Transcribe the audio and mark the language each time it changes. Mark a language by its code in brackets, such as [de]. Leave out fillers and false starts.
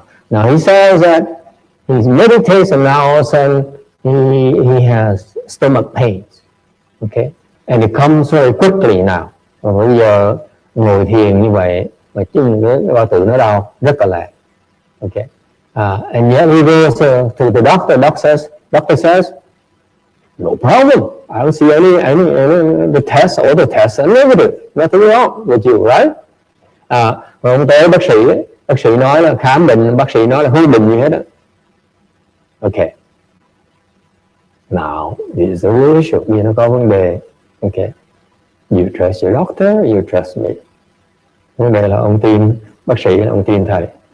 [en] Now he says that he meditates and now all of a sudden he has stomach pains. Okay. And it comes very quickly now. [vi] Và bây giờ ngồi thiền như vậy mà chân cái bao tử nó đau rất là lẹ. [en] Okay. And yet he goes to the doctor. Doctor says, no problem. I don't see any the tests, all the tests are negative. Nothing wrong with you, right? [vi] Rồi ông tới bác sĩ nói là khám bệnh, bác sĩ nói là không bệnh gì hết á. [en] Okay. Now, this is the real issue. [vi] Vì nó có vấn đề. [en] Okay. You trust your doctor, you trust me. [vi] Vấn đề là ông tin bác sĩ, ông tin thầy.